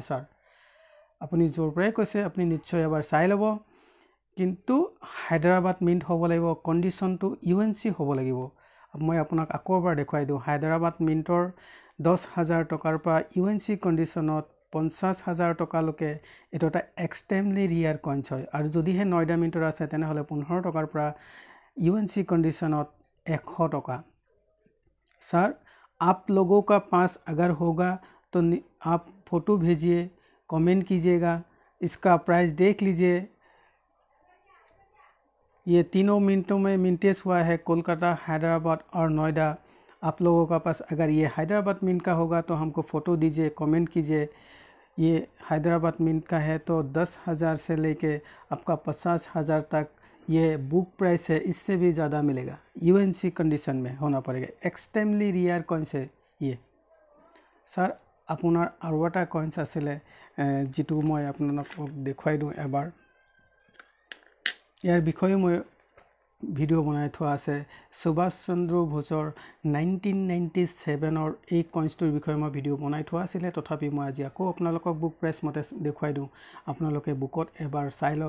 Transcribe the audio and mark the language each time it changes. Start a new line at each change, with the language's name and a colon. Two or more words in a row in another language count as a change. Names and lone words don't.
Assamese: স্যাৰ আপুনি য'ৰ পৰাই কৈছে আপুনি নিশ্চয় এবাৰ চাই ল'ব, কিন্তু হায়দৰাবাদ মিণ্ট হ'ব লাগিব, কণ্ডিশ্যনটো ইউএনচি হ'ব লাগিব। মই আপোনাক আকৌ এবাৰ দেখুৱাই দিওঁ, হায়দৰাবাদ মিণ্টৰ 10,000 টকাৰ পৰা ইউএনচি কণ্ডিশ্যনত 50,000 টকালৈকে এইটো এটা
English: extremely rare coins
Assamese: হয়। আৰু যদিহে নয়ডা মিণ্টৰ আছে তেনেহলে 15 টকাৰ পৰা ইউএনচি কণ্ডিশ্যনত 100 টকা।
Hindi: सर आप लोगों का पास अगर होगा तो आप फोटो भेजिए, कमेंट कीजिएगा, इसका प्राइस देख लीजिए। ये तीनों मिनटों में मिंटेज हुआ है, कोलकाता, हैदराबाद और नोएडा। आप लोगों का पास अगर ये हैदराबाद मिंट का होगा तो हमको फ़ोटो दीजिए, कमेंट कीजिए। ये हैदराबाद मिंट का है तो 10,000 से लेके आपका 50,000 तक ये
English: book price
Hindi: है, इससे भी ज़्यादा मिलेगा। यूएनसी कंडीशन में होना पड़ेगा,
English: extremely rare coins
Hindi: है ये।
Assamese: सर আপোনাৰ আৰু এটা কইন্স আছিলে যেটো মই আপোনালোকক দেখুৱাই দিওঁ এবাৰ। ইয়াৰ বিষয়ে মই ভিডিও বনাই থোৱা আছে। সুভাষ চন্দ্ৰ বোসৰ 1997ৰ এই কইন্সটোৰ বিষয়ে মই ভিডিও বনাই থোৱা আছিলে, তথাপি মই আজি আকৌ আপোনালোকক
English: book price
Assamese: মতে দেখুৱাই দিওঁ, আপোনালোকে বুকত এবাৰ চাই লওক।